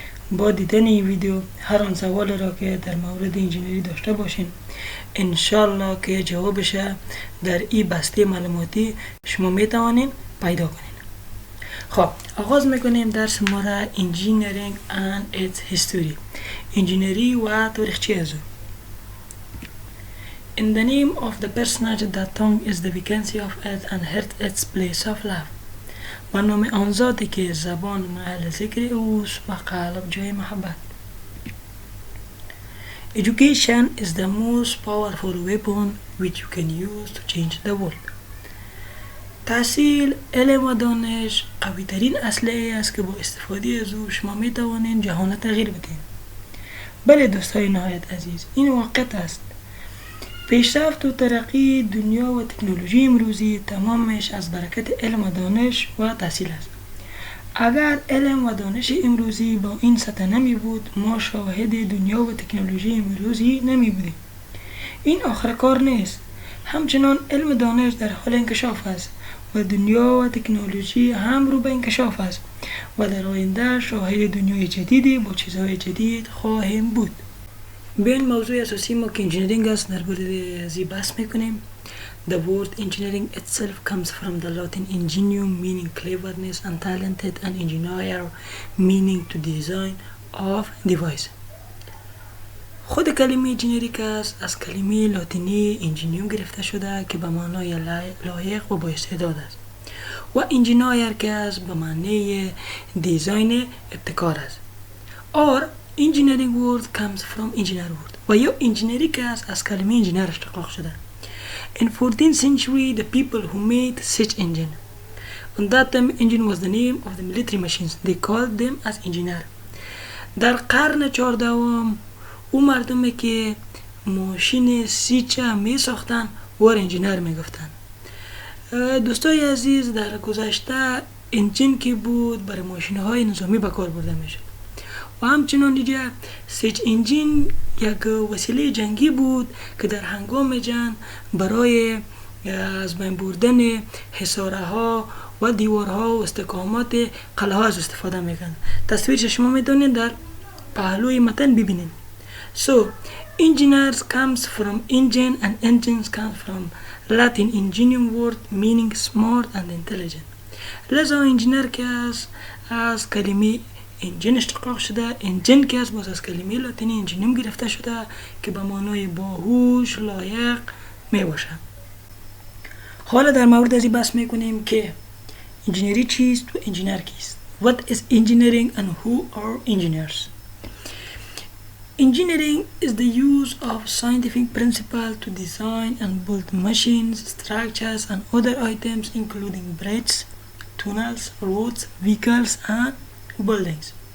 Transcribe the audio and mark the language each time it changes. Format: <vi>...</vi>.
<fa>با دیدن این ویدیو هر آن سوال را که در مورد انجینری داشته باشین انشالله که جوابش در این بسته معلوماتی شما میتوانین پیدا کنین. خب آغاز میکنیم درس ما را</fa> <en>Engineering and its History،</en> <fa>انجینری و تاریخچه از او.</fa> <en>In the name of the personage that tongue is the vacancy of it and heart its place of love.</en> <fa>و نام آن ذاتی که زبان محل ذکر اوست و قلب جای محبت.</fa> <en>Education is the most powerful weapon which you can use to change the world.</en> <fa>تحصیل، علم و دانش قوی ترین اسلحه است که با استفاده از او شما می توانید جهان تغییر بدهید. بله دوستای نهایت عزیز، این واقعیت است. پیشرفت و ترقی دنیا و تکنولوژی امروزی تمامش از برکت علم و دانش و تحصیل است. اگر علم و دانش امروزی با این سطح نمی بود ما شاهد دنیا و تکنولوژی امروزی نمی بودیم. این آخر کار نیست. همچنان علم و دانش در حال انکشاف است و دنیا و تکنولوژی هم رو به انکشاف است و در آینده شاهد دنیای جدیدی با چیزهای جدید خواهیم بود. به این موضوع اساسی ما که انجینرینگ است درباره ازی بحث میکنیم.</fa> <en>The word engineering itself comes from the Latin ingenium meaning cleverness and talented and engineer meaning to design of device.</en> <fa>خود کلمه انجینری که از کلمه لاتینی انجینیوم گرفته شده که به معنای لایق و با استعداد است و انجینیر که از به معنی دیزاین ابتکار است.</fa> <en>or engineering word comes from engineer word</en> <fa>و یا انجینری که از کلمه انجینر اشتقاق شده.</fa> <en>In 14th century the people who made such engine on that time engine was the name of the military machines they called them as engineer.</en> <fa>در قرن 14 او مردمی که ماشین سیچه می ساختن ور انجینر می گفتن. دوستای عزیز، در گذشته انجین که بود برای ماشین های نظامی به کار برده می شد و همچنان دیگه سیچ انجین یک وسیله جنگی بود که در هنگام جنگ برای از بین بردن حصاره ها و دیوارها و استحکامات قلعه ها از استفاده میکنن. تصویرش شما میتونید در پهلوی متن ببینید.</fa> <en>So, engineers comes from engine and engines come from Latin ingenium word meaning smart and intelligent.</en> <fa>لذا انجینر که از کلمه انجین اشتقاق شده، انجین که باز از کلمه لاتینی انجینیوم گرفته شده که به معنای باهوش، لایق می باشه. حالا در مورد از این بحث میکنیم که انجینری چیست و انجینر کیست.</fa> <en>What is engineering and who are engineers? Engineering is the use of scientific principle to design and build machines, structures and other items including bridges, tunnels, roads, vehicles and buildings.</en>